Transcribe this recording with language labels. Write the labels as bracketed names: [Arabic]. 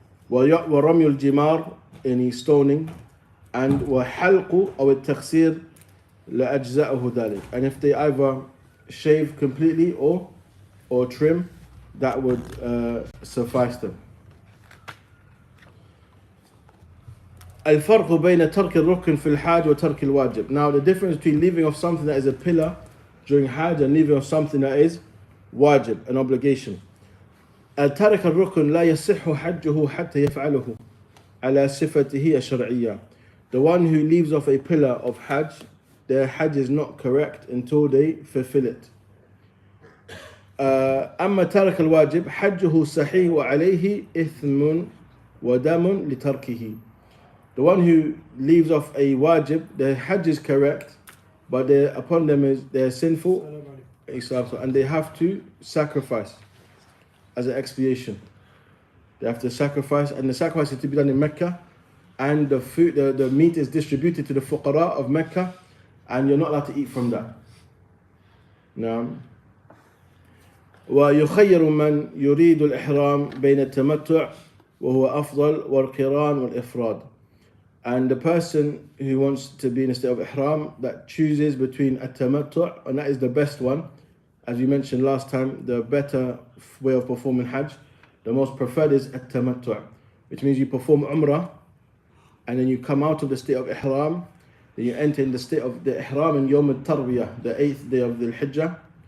[Arabic] وَرَمْيُ الْجِمَارِ, [English] any stoning, and [Arabic] وَحَلْقُ أو التَّخْسِيرِ لَأَجْزَأُهُ ذَلك, [English] and if they either shave completely or trim, that would suffice them. [Arabic] الفرق بين ترك الركن في الحاج وترك الواجب. [English] Now the difference between leaving off something that is a pillar during Hajj and leaving off something that is wajib, an obligation. [Arabic] ترك الركن لا يصح حجه حتى يفعله على صفته الشرعية. [English] The one who leaves off a pillar of Hajj, their Hajj is not correct until they fulfill it. [Arabic] أما ترك الواجب حجه صحيح وعليه إثم ودم لتركه. [English] The one who leaves off a wajib, their Hajj is correct, but upon them they're sinful, and they have to sacrifice as an expiation. They have to sacrifice, and the sacrifice is to be done in Mecca, and the meat is distributed to the fuqara of Mecca, and you're not allowed to eat from that. [Arabic] Now, ويخير من يريد الإحرام بين التمتع وهو أفضل والقران والإفراد. [English] And the person who wants to be in a state of Ihram, that chooses between at-tamattu', and that is the best one. As we mentioned last time, the better way of performing Hajj, the most preferred is at-tamattu', which means you perform Umrah, and then you come out of the state of Ihram, then you enter in the state of the Ihram in Yawm al-Tarwiyah, the 8th day of the Hijjah.